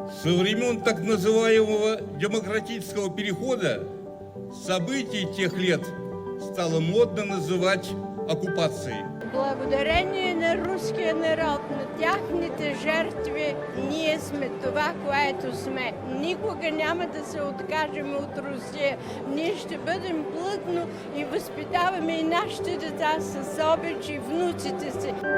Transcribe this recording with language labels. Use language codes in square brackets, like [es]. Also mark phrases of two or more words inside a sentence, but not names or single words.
[ru] Со времен так называемого демократического перехода события тех лет стало модно называть оккупацией. [bg] Благодарение на руския народ, на тяхните жертви, ние сме това, което сме. Никога няма да се откажем от Русия. Ние ще бъдем плътно и възпитаваме и нашите деца с обич и внуците си.